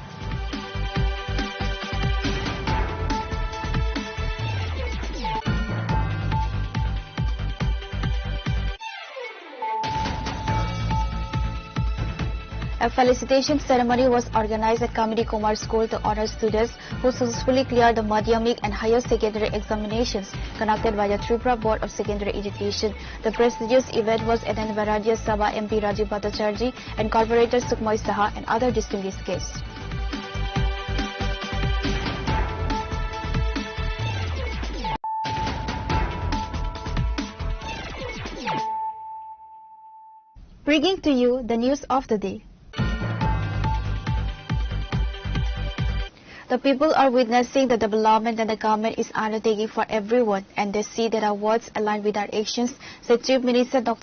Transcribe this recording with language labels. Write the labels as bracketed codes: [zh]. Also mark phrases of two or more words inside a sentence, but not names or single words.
[en] A felicitation ceremony was organized at Comedy Kumar School to honor students who successfully cleared the Madhyamik and higher secondary examinations conducted by the Tripura Board of Secondary Education. The prestigious event was attended by Rajya Sabha MP Rajiv Bhattacharjee and Corporator Sukhmoy Saha and other distinguished guests. Bringing to you the news of the day. The people are witnessing the development that the government is undertaking for everyone, and they see that our words align with our actions, said Chief Minister Dr.